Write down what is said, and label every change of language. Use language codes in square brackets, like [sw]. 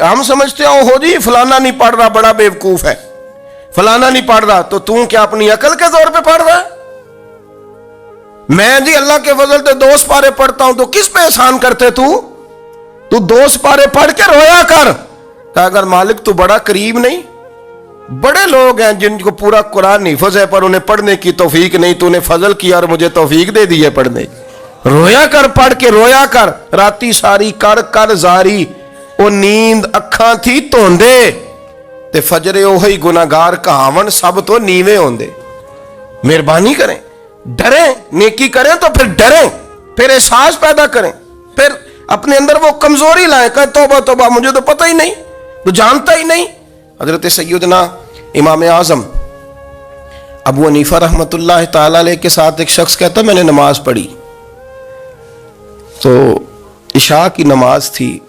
[ur] ہم سمجھتے ہیں ہو جی فلانا نہیں پڑھ رہا بڑا بیوقوف ہے، فلانا نہیں پڑھ رہا، تو کیا اپنی عقل کے زور پہ پڑھ رہا ہے؟ میں جی اللہ کے فضل سے 2 سپارے پڑھتا ہوں، تو کس پہ احسان کرتے تو 2 سپارے پڑھ کے رویا کر. کہ اگر مالک تو بڑا قریب نہیں، بڑے لوگ ہیں جن کو پورا قرآن حفظ ہے پر انہیں پڑھنے کی توفیق نہیں، تو انہیں فضل کیا اور مجھے توفیق دے دی ہے پڑھنے. رویا کر، پڑھ کے رویا کر. [pa] راتی ساری کر زاری، وہ نیند اکھاں تھی توندے تے فجرے اوہی گناہگار کہاون سب تو نیوے ہوندے. [ur] مہربانی کریں، ڈریں، نیکی کریں تو پھر ڈریں، پھر احساس پیدا کریں، پھر اپنے اندر وہ کمزوری لائیں کہ توبہ توبہ مجھے تو پتہ ہی نہیں، تو جانتا ہی نہیں. حضرت سیدنا امام اعظم ابو حنیفہ رحمۃ اللہ تعالی علیہ کے ساتھ ایک شخص کہتا میں نے نماز پڑھی تو عشاء کی نماز تھی.